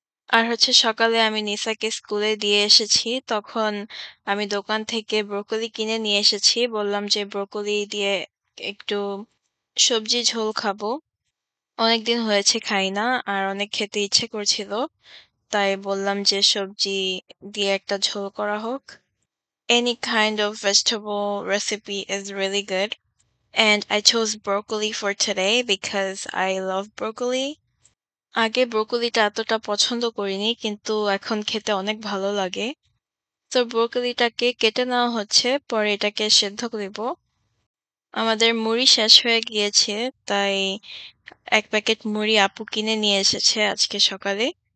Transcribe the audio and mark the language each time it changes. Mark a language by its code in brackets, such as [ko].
[bn] আর হচ্ছে সকালে আমি নিসাকে স্কুলে দিয়ে এসেছি। তখন আমি দোকান থেকে ব্রোকলি কিনে নিয়ে এসেছি। বললাম যে ব্রোকলি দিয়ে একটু সবজি ঝোল খাবো। অনেকদিন হয়েছে খাই না আর অনেক খেতে ইচ্ছে করছিল। তাই বললাম যে সবজি দিয়ে একটা ঝোল করা হোক। [en] Any kind of vegetable recipe is really good. And I chose broccoli for today because I love broccoli. [bn] আগে ব্রোকলিটা এতটা পছন্দ করিনি কিন্তু এখন খেতে অনেক ভালো লাগে। তো ব্রোকলিটাকে কেটে নেওয়া হচ্ছে, পরে এটাকে সেদ্ধ দিব। আমাদের মুড়ি শেষ হয়ে গিয়েছে তাই ১ প্যাকেট মুড়ি আপু কিনে নিয়ে এসেছে আজকে সকালে।